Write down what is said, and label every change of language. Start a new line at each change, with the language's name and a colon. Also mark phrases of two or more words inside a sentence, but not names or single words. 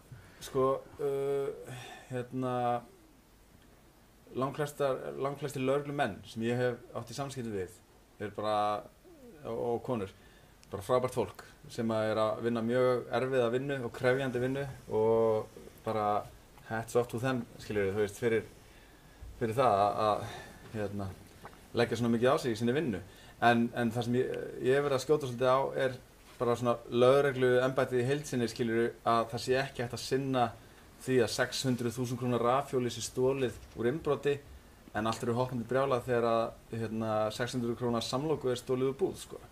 Icelandic: Sko, langflestir lögreglumenn sem ég hef átt í samskiptum við eru bara, og konur, bara frábært fólk sem er að vinna mjög erfiða vinnu og krefjandi vinnu og bara
English: hats off to them,
Icelandic: skiljið, þú veist, fyrir það að leggja svona mikið á sig í sinni vinnu. En það sem ég hef verið að skjóta svolítið á er bara svona lögregluembættið í heild sinni, skiljið, að það sé ekki hægt að sinna því að 600.000 krónar rafhjóli sé stolið úr innbroti en allt eru hoppandi brjálað þegar að 600 krónar samloku er stolið úr búð, sko.